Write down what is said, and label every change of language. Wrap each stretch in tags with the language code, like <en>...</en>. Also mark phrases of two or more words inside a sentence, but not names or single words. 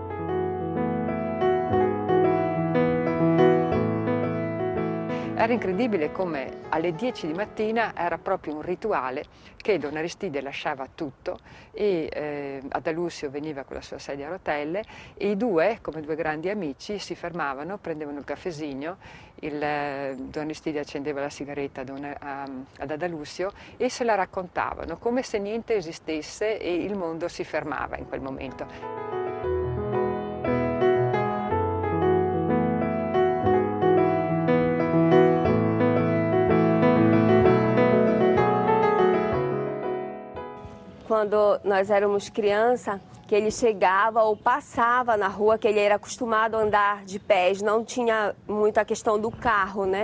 <it>Era incredibile come alle 10 di mattina era proprio un rituale che Don Aristide lasciava tutto e Adalusio veniva con la sua sedia a rotelle e i due, come due grandi amici, si fermavano, prendevano il caffesigno, Don Aristide accendeva la sigaretta ad Adalusio e se la raccontavano come se niente esistesse e il mondo si fermava in quel momento.</it> <pt>Quando nós éramos criança, que ele chegava ou passava na rua, que ele era acostumado a andar de pés, não tinha muito a questão do carro, né?</pt>